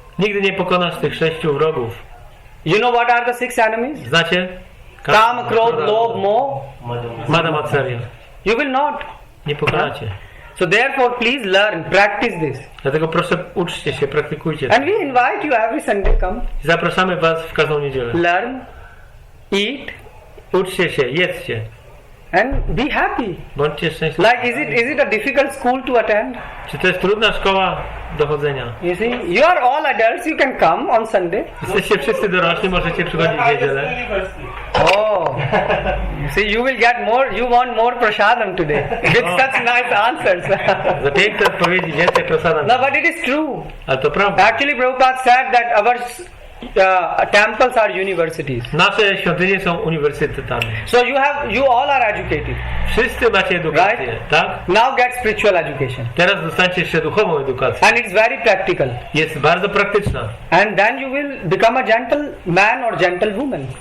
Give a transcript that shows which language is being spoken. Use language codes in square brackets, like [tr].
[pl] Nigdy nie pokonasz tych 6 wrogów. [en] You know what are the 6 enemies? [pl] Znacie? [sa] Kam, krodh, lobh, moh. Mada Matsarya. [en] You will not. [pl] Nie pokonacie. [en] So therefore, please learn, practice this. [pl] Dlatego proszę, uczcie się, praktykujcie to. [en] And we invite you every Sunday, come. [pl] Zapraszamy was w każdą niedzielę. [en] Learn, eat. [pl] Uczcie się, jedzcie. [en] And be happy. [pl] Bądźcie szczęśliwi. [en] Like, is it a difficult school to attend? [pl] Czy to jest trudna szkoła do chodzenia? [en] You see, you are all adults, you can come on Sunday. [pl] Jesteście wszyscy dorośli, możecie przychodzić w niedzielę. [en] Oh, see, you will get more, you want more prasadam today with such nice answers. [pl] Za piękne odpowiedzi, więcej prasadam. [en] No, but it is true. [pl] Ale to prawda. [en] Actually, Prabhupada said that our temples are universities. [pl] Nasze świątynie są uniwersytetami. [en] So you all are educated. [pl] Wszyscy macie edukację, [en] Right? [pl] tak? [en] Now get spiritual education. [pl] Teraz dostańcie jeszcze duchową edukację. [en] And it's very practical. [pl] Jest bardzo praktyczna. [en] And then you will become a gentleman or gentlewoman.